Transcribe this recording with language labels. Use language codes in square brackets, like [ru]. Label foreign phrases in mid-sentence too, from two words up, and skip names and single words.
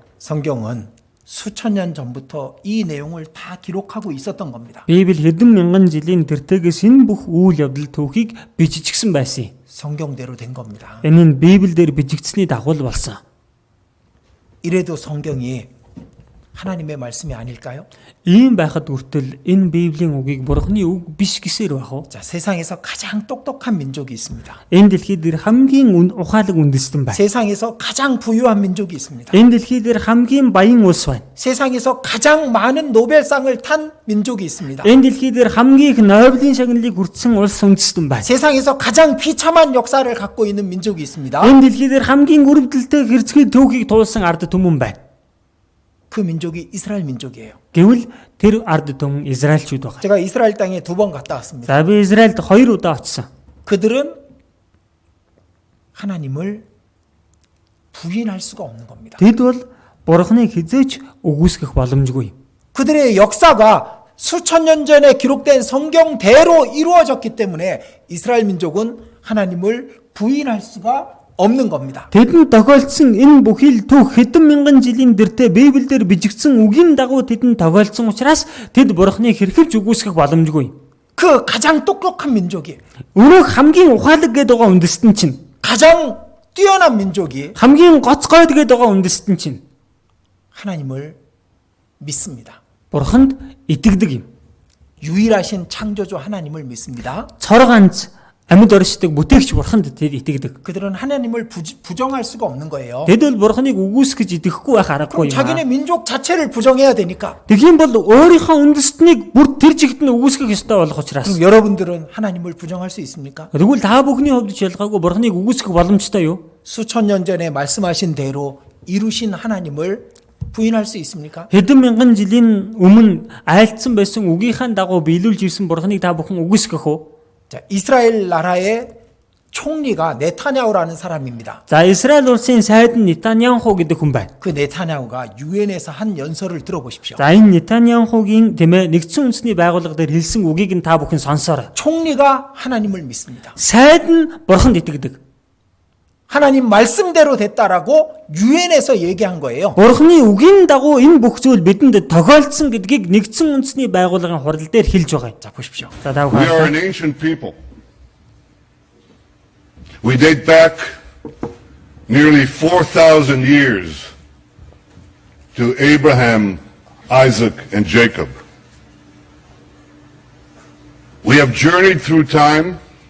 [ko] 성경은 수천 년 전부터 이 내용을 다 기록하고 있었던 겁니다. [mn] Библи хэдэн мянган жилийн тэртегээс энэ бүх үйл явдал түүхийг биччихсэн байсан юм. [ko] 성경대로 된 겁니다. [mn] Энэ нь Библиэлд бичигдсэний дагуу л болсон. [ko] 이래도 성경이 하나님의 말씀이 아닐까요? [mn] Ийм байхад хүртэл энэ Библийн үгийг Бурхны үг биш гэсээр байх уу? [ko] 자, 세상에서 가장 똑똑한 민족이 있습니다. [mn] Энэ дэлхий дээр хамгийн ухаалаг үндэстэн байна. [ko] 세상에서 가장 부유한 민족이 있습니다. [mn] Энэ дэлхий дээр хамгийн баян улс байна. [ko] 세상에서 가장 많은 노벨상을 탄 민족이 있습니다. [mn] Энэ дэлхий дээр хамгийн их Нобелийн шагналыг хүртсэн улс үндэстэн байна. [ko] 세상에서 가장 비참한 역사를 갖고 있는 민족이 있습니다. [mn] Энэ дэлхий дээр хамгийн өрөвдөлтэй хэрцгий төвхийг туулсан ард түмэн байна. [ko] 그 민족이 이스라엘 민족이에요. [mn] Гэвэл тэр ард түмэн Израильчууд байна. [ko] 제가 이스라엘 땅에 2번 갔다 왔습니다. [mn] За би Израильд 2 удаа очсон. [ko] 그들은 하나님을 부인할 수가 없는 겁니다. [mn] Тэд бол Бурхныг хизээч үгүйсгэх боломжгүй. [ko] 그들의 역사가 수천 년 전에 기록된 성경대로 이루어졌기 때문에 이스라엘 민족은 하나님을 부인할 수가 없는 겁니다. [mn] Тэдэнд тохиолдсон энэ бүхий л түүх хэдэн мянган жилийн дэртэ Библиэлд бичигдсэн үгийн дагуу тэдэнд тохиолдсон учраас тэд Бурхныг хэрхэвч үгүйсгэх боломжгүй. [ko] 그 가장 똑똑한 민족이 [mn] Өнөөх хамгийн ухаалаг гэдэг байгаа үндэстэн чинь [ko] 가장 뛰어난 민족이 [mn] хамгийн гоцгойд гэдэг байгаа үндэстэн чинь [ko] 하나님을 믿습니다. [mn] Бурханд итгэдэг юм. [ko] 유일하신 창조주 하나님을 믿습니다. [mn] Цор ганц амьд оршдог бүтээгч бурханд тэд итгэдэг. [ko] 그들은 하나님을 부정할 수가 없는 거예요. [mn] Тэд бол бурханыг үгүйсгэж идэхгүй байх аргагүй [ko] 그럼 [mn] юм. [ko] 자기네 민족 자체를 부정해야 되니까. [mn] Тэгхийн бол өөрийнхөө үндэстнийг бүр тэр жигт нь үгүйсгэх ёстой болох учраас. [ko] 그럼 여러분들은 하나님을 부정할 수 있습니까? [mn] Тэгвэл та бүхний хувьд ч ялгаагүй бурханыг үгүйсгэх боломжтой юу? [ko] 수천 년 전에 말씀하신 대로 이루신 하나님을 부인할 수 있습니까? [mn] Хэдэн мянган жилийн өмнө айлтсан байсан үгийнхаа дагуу биелүүлж ирсэн бурханыг та бүхэн үгүйсгэх үү? [ko] 자, 이스라엘 나라의 총리가 네타냐후라는 사람입니다. [mn] За Израиль улсын сайд нь Нетаньяху гэдэг хүн байна. [ko] 그 네타냐후가 유엔에서 한 연설을 들어보십시오. [mn] За энэ Нетаньяхугийн тэмээ нэгдсэн үндэсний байгууллага дээр хэлсэн үгийг нь та бүхэн сонсоорой. [ko] 총리가 하나님을 믿습니다. [mn] Сайд нь бурханд итгэдэг. [ko] 하나님 말씀대로 됐다라고 유엔에서 얘기한 거예요. [mn] Бурханы үгийн дагуу энэ бүх зүйл бидэнд тохиолдсон гэдгийг нэгдсэн үндэсний байгууллагын хурал дээр хэлж байгаа. [ko] 자, 보십시오. [mn] За та [en] We are [mn] бүхэн [en] an ancient people. We date back nearly 4,000 years to Abraham, Isaac, and Jacob. We have journeyed through time.